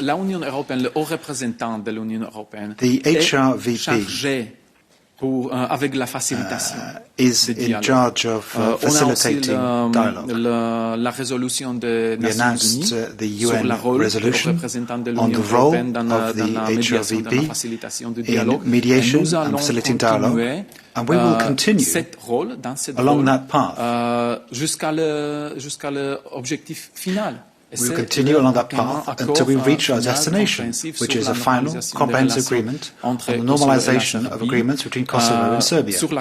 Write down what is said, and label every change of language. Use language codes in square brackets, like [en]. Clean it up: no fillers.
[fr] La Union européenne, le haut représentant de l'Union européenne, [en] the HRVP [fr] chargé avec la facilitation [en] is in charge of facilitating dialogue. [fr] La résolution des [en] We announced the UN resolution on the role of the HRVP in mediation and facilitating dialogue, and we will continue along that path. [fr] Jusqu'à l'objectif final. [en] We will continue along that path until we reach our destination, which is a final comprehensive agreement on the normalization of agreements between Kosovo and Serbia.